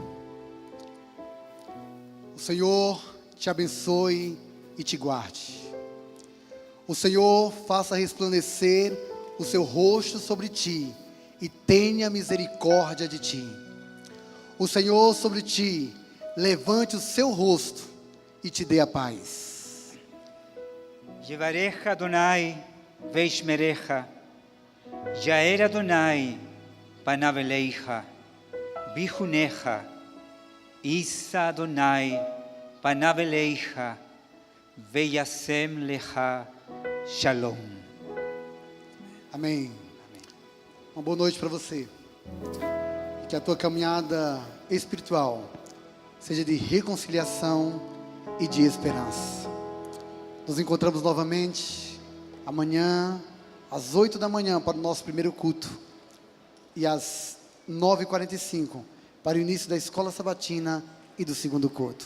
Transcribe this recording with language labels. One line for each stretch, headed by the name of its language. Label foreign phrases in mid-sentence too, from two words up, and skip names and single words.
Portuguese: O Senhor te abençoe e te guarde. O Senhor faça resplandecer o seu rosto sobre ti e tenha misericórdia de ti. O Senhor sobre ti levante o seu rosto e te dê a paz.
Hebrew: יברך אדוני וישמרך, יאר אדוני פניו אליך, ויחונך, יישא אדוני פניו אליך, וישם לך שלום.
Portuguese: Amém. Uma boa noite para você. Que a tua caminhada espiritual seja de reconciliação e de esperança. Nos encontramos novamente amanhã, às 8 da manhã, para o nosso primeiro culto, e às 9h45, para o início da escola sabatina e do segundo culto.